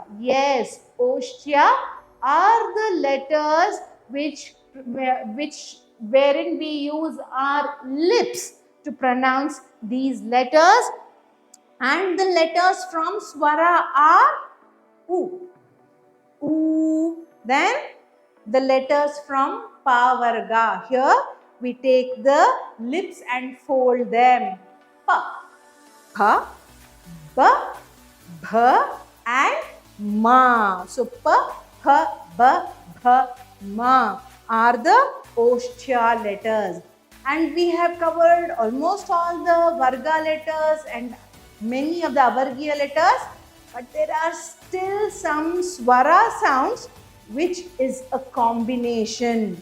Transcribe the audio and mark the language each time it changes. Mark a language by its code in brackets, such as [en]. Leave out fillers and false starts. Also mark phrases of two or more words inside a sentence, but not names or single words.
[en] Yes, Oshtya are the letters wherein we use our lips to pronounce these letters, and the letters from swara are U. U. Then the letters from Pa-varga. Here we take the lips and fold them. Pa, Pha, Ba, Bha and Ma. So Pa, Pha, Ba, Bha, Ma are the Oshtya letters. And we have covered almost all the Varga letters and many of the avargeeya letters, but there are still some swara sounds which is a combination.